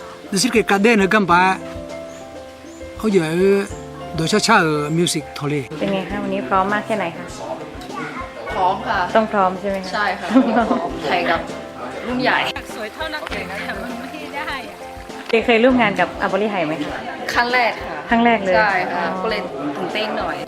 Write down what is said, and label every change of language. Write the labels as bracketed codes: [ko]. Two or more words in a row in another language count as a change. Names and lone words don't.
[th] 的是个cadena的干巴，好有多少cha music ทะเล เป็นไงคะวันนี้พร้อมมากแค่ไหนคะ พร้อมค่ะ ต้องพร้อมใช่ไหมคะ ใช่ค่ะพร้อมไทยกับรุ่นใหญ่ สวยเท่านักเตะแต่มันไม่ได้อะ เคยร่วมงานกับอาบริไฮไหมคะ ครั้งแรกค่ะ ครั้งแรกเลย ใช่ค่ะก็เลยตื่นเต้นหน่อย